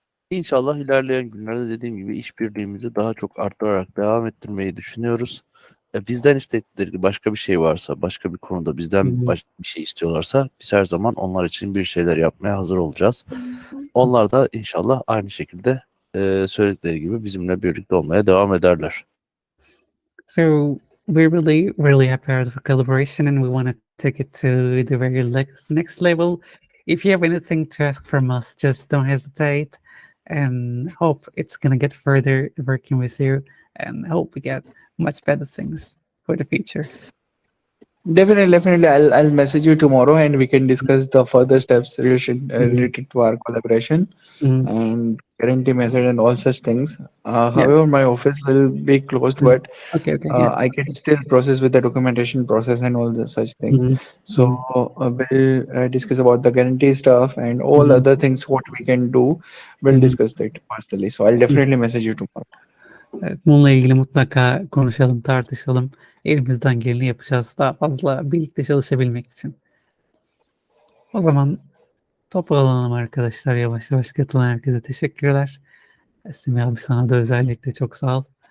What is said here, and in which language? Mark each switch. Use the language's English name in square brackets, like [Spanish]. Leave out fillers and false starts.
[Turkish] İnşallah ilerleyen günlerde dediğim gibi işbirliğimizi daha çok arttırarak devam ettirmeyi düşünüyoruz. Bizden istedikleri başka bir şey varsa, başka bir konuda bizden bir şey istiyorlarsa biz her zaman onlar için bir şeyler yapmaya hazır olacağız. Onlar da inşallah aynı şekilde söyledikleri gibi bizimle birlikte olmaya devam ederler. [English] So we're really happy with the collaboration, and we want to take it to the very next level. If you have anything to ask from us, just don't hesitate, and hope it's gonna get further working with you, and hope we get much better things for the future. Definitely. I'll message you tomorrow, and we can discuss the further steps related to our collaboration and guarantee method and all such things. However, my office will be closed, but Okay, yeah. I can still process with the documentation process and all the such things. So we'll discuss about the guarantee stuff and all other things what we can do. We'll discuss that personally. So I'll definitely message you tomorrow. [Turkish] Evet, bununla ilgili mutlaka konuşalım, tartışalım. Elimizden geleni yapacağız daha fazla birlikte çalışabilmek için. O zaman toparlanalım arkadaşlar, yavaş yavaş katılan herkese teşekkürler. Semih abi, sana da özellikle çok sağ ol.